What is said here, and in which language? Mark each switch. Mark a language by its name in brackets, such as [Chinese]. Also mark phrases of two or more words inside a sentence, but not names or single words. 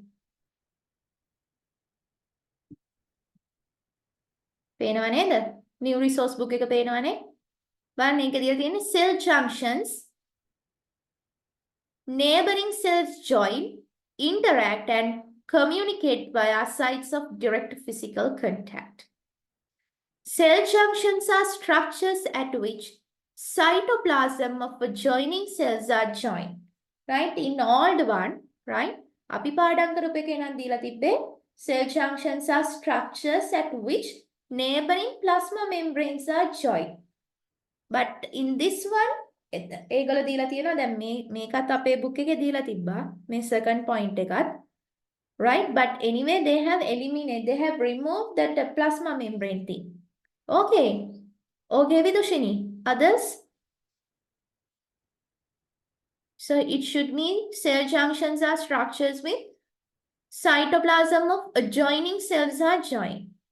[Sinhala] පේනව නේද? [English] New resource book [Sinhala] එක පේනවනේ. බලන්න මේක දීලා තියෙන්නේ [English] cell junctions. Neighboring cells join, interact and communicate via sites of direct physical contact. Cell junctions are structures at which cytoplasm of adjoining cells are joined. Right? In old one, right? [Sinhala] අපි පාඩම් කරපු එකේ නම් දීලා තිබ්බේ [English] cell junctions are structures at which neighboring plasma membranes are joined. But in this one, [Sinhala] ඒගොල්ලෝ දීලා තියෙනවා දැන් මේකත් අපේ book එකේ දීලා තිබ්බා මේ [English] second point [Sinhala] එකත්. [English] Right? But anyway, they have eliminated, they have removed that plasma membrane thing. Okay. Okay, Vidushini. Others? So it should mean cell junctions are structures with cytoplasm of adjoining cells are joined.